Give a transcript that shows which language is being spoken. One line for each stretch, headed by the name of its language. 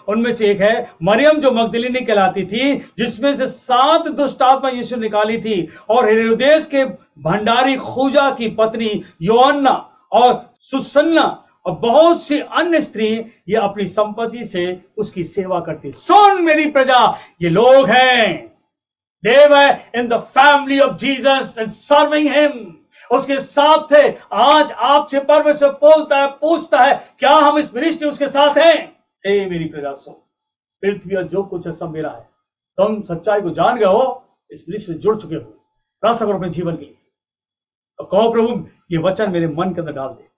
Hindi: उनमें से एक है मरियम जो मगदलीनी कहलाती थी, जिसमें से 7 दुष्टात्मा यीशु निकाली थी, और हेरोदेस के भंडारी खूजा की पत्नी योअन्ना और सुसन्ना और बहुत सी अन्य स्त्री ये अपनी संपत्ति से उसकी सेवा करती। सुन मेरी प्रजा, ये लोग हैं,
English: they were in the family of Jesus and serving him,
Hindi: उसके साथ थे। आज आपसे परमेश्वर बोलता है, पूछता है, क्या हम इस मिनिस्ट्री उसके साथ हैं? हे मेरी प्रजा सुन, पृथ्वी और जो कुछ है सब मेरा है। तुम सच्चाई को जान गए हो, इस मिनिस्ट्री में जुड़ चुके हो, प्रार्थना करो अपने जीवन के लिए और कहो प्रभु ये वचन मेरे मन के अंदर डाल दे।